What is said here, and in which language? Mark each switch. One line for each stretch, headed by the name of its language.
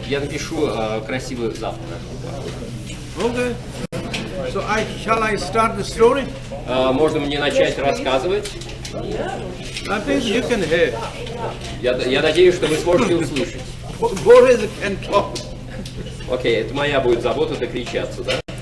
Russian: Я напишу красиво завтра.
English: Okay. So shall I start the story?
Russian: Можно мне начать рассказывать?
English: I think you can hear.
Russian: Я надеюсь, что вы сможете услышать.
English: Boris can talk.
Russian: Окей, это моя будет забота докричаться, да?